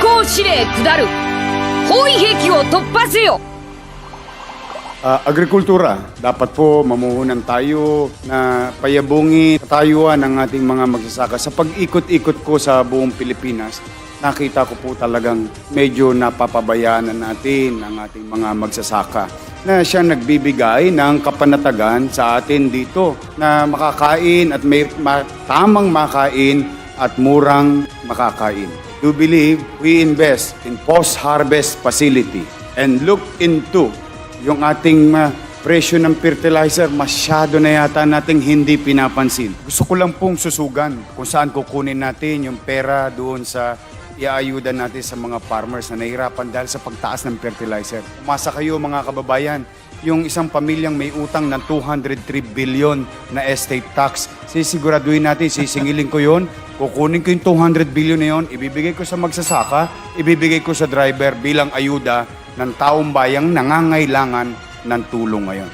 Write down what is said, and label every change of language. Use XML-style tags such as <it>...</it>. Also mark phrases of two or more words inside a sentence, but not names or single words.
<ja>司令下る。包囲壁を突破せよ。</ja> <tl>Agrikultura, dapat po mamuhunan tayo na payabungin katayuan ng ating mga magsasaka. Sa pag-ikot-ikot ko sa buong Pilipinas, nakita ko po talagang medyo napapabayaan na natin ang ating mga magsasaka na siya nagbibigay ng kapanatagan sa atin dito na makakain at may tamang makain at murang makakain.</tl> <en>I do believe we invest in post-harvest facility and look into</en> <tl>yung ating presyo ng fertilizer, masyado na yata nating hindi pinapansin. Gusto ko lang pong susugan kung saan kukunin natin yung pera doon sa iaayuda natin sa mga farmers na nahihirapan dahil sa pagtaas ng fertilizer. Umasa kayo mga kababayan, yung isang pamilyang may utang ng 203 billion na estate tax, sisiguraduhin natin, sisingilin ko yon, kukunin ko yung 200 billion na yon, ibibigay ko sa magsasaka, ibibigay ko sa driver bilang ayuda ng taong bayang nangangailangan ng tulong ngayon.</tl>